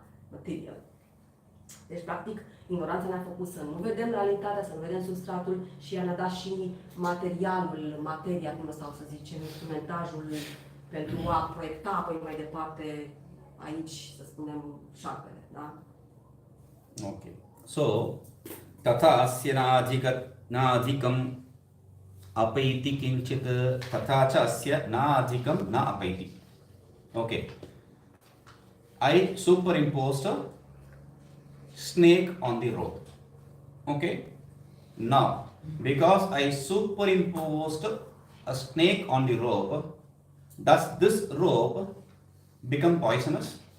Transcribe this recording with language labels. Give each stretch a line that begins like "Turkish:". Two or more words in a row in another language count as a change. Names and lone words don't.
Romanian: Material. Deci, practic, ignoranța ne-a făcut să nu vedem realitatea, să nu vedem substratul și ea ne-a dat și materialul, materia, cum sau să zicem, instrumentajul pentru a proiecta apoi mai departe aici, să spunem, șarpele, da?
English: Ok.
Sanskrit: So, ततः अस्य न अधिकम् अपैति किञ्चित् ततः च अस्य न अधिकम् न अपैति.
English: Okay. I superimposed a snake on the rope. Okay. Now, because I superimposed a snake on the rope, does this rope become poisonous?